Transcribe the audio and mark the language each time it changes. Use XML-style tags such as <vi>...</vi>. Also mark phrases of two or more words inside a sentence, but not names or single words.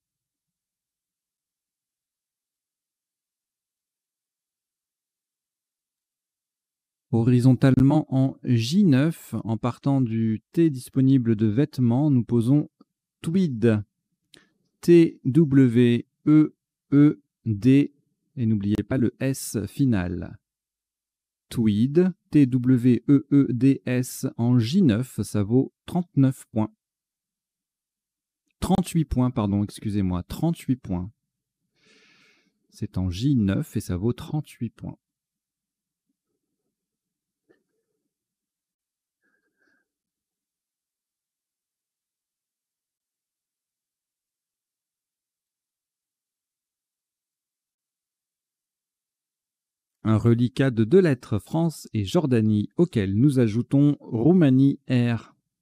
<fr>Horizontalement en J9, en partant du T disponible de vêtements, nous posons Tweed. T-W-E-E-D. Et n'oubliez pas le S final. Tweed, T-W-E-E-D-S en J9, ça vaut 39 points. 38 points, pardon, excusez-moi, 38 points. C'est en J9 et ça vaut 38 points. Un reliquat de 2 lettres, France et Jordanie, auquel nous ajoutons Roumanie R.</fr>